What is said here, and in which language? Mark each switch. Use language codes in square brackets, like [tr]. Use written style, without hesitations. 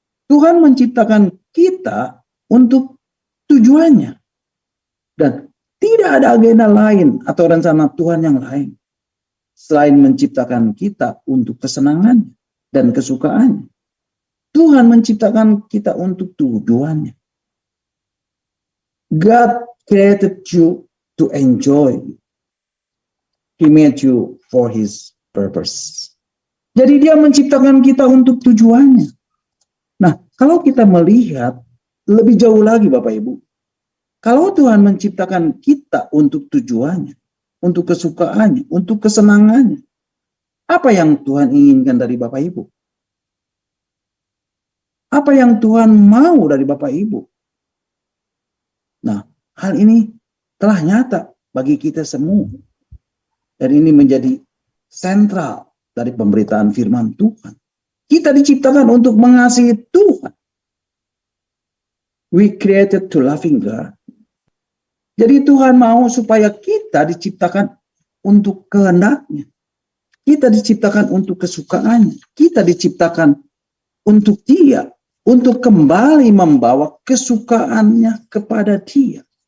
[id] Tuhan menciptakan kita untuk tujuannya. Dan tidak ada agenda lain atau rencana Tuhan yang lain selain menciptakan kita untuk kesenangannya dan kesukaannya. Tuhan menciptakan kita untuk tujuannya. [en] God created you to enjoy. He made you for His purpose. [id] Jadi Dia menciptakan kita untuk tujuannya. Nah, kalau kita melihat lebih jauh lagi Bapak Ibu, kalau Tuhan menciptakan kita untuk tujuannya, untuk kesukaannya, untuk kesenangannya, apa yang Tuhan inginkan dari Bapak Ibu? Apa yang Tuhan mau dari Bapak Ibu? Nah, hal ini telah nyata bagi kita semua. Dan ini menjadi sentral dari pemberitaan firman Tuhan. Kita diciptakan untuk mengasihi Tuhan. [en] We created to loving God. [id] Jadi Tuhan mau supaya kita diciptakan untuk kehendaknya. Kita diciptakan untuk kesukaannya. Kita diciptakan untuk Dia. Untuk kembali membawa kesukaannya kepada Dia.